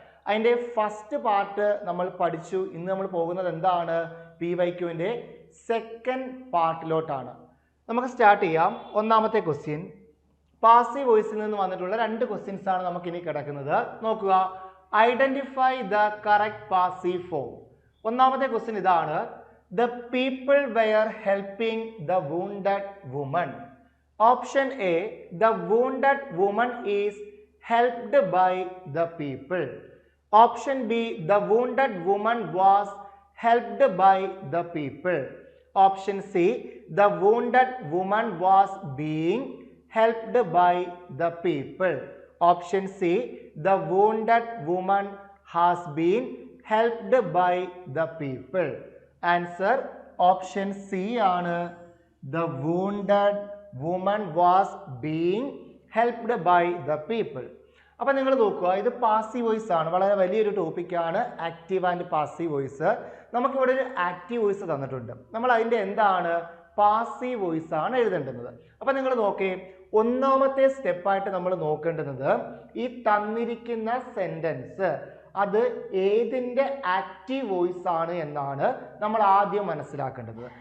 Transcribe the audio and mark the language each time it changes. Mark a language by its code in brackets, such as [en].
[ml] അതിൻ്റെ first part നമ്മൾ പഠിച്ചു. ഇന്ന് നമ്മൾ പോകുന്നത് എന്താണ്? PYQവിൻ്റെ സെക്കൻഡ് പാർട്ടിലോട്ടാണ്. നമുക്ക് സ്റ്റാർട്ട് ചെയ്യാം. ഒന്നാമത്തെ ക്വസ്റ്റ്യൻ പാസീവ് വോയിസിൽ നിന്ന് വന്നിട്ടുള്ള 2 ക്വസ്റ്റ്യൻസ് ആണ് നമുക്ക് ഇനി കിടക്കുന്നത്. [en] നോക്കുക, identify the correct passive form. [ml] ഒന്നാമത്തെ ക്വസ്റ്റ്യൻ ഇതാണ്: [en] The people were helping the wounded woman. Option A, the wounded woman is helped by the people. Option B, the wounded woman was helped by the people. Option C, the wounded woman was being helped by the people. Option C, the wounded woman has been helped by the people. Answer option C ആണ്. The wounded woman was being helped by the people. [ml] അപ്പം നിങ്ങൾ നോക്കുക, ഇത് passive voice ആണ്. വളരെ വലിയൊരു ടോപ്പിക്കാണ് active and passive voice. നമുക്കിവിടെ ഒരു ആക്റ്റീവ് വോയിസ് തന്നിട്ടുണ്ട്. നമ്മൾ അതിൻ്റെ എന്താണ് പാസീവ് വോയിസ് ആണ് എഴുതേണ്ടുന്നത്. അപ്പം നിങ്ങൾ നോക്കേ, ഒന്നാമത്തെ സ്റ്റെപ്പായിട്ട് നമ്മൾ നോക്കേണ്ടുന്നത് ഈ തന്നിരിക്കുന്ന സെൻറ്റൻസ് അത് ഏതിൻ്റെ ആക്റ്റീവ് വോയിസ് ആണ് എന്നാണ് നമ്മൾ ആദ്യം മനസ്സിലാക്കേണ്ടത്.